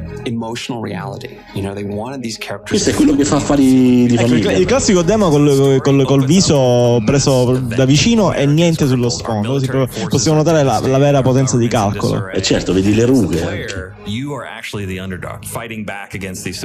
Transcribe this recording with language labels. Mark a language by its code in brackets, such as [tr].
[en] Emotional reality, you know, they wanted these characters. [it] Questo è quello che fa affari di famiglia. Il classico demo col viso preso da vicino e niente sullo sfondo. Possiamo notare la vera potenza di calcolo. E certo, vedi le rughe. [en] You are actually the underdog fighting back against these.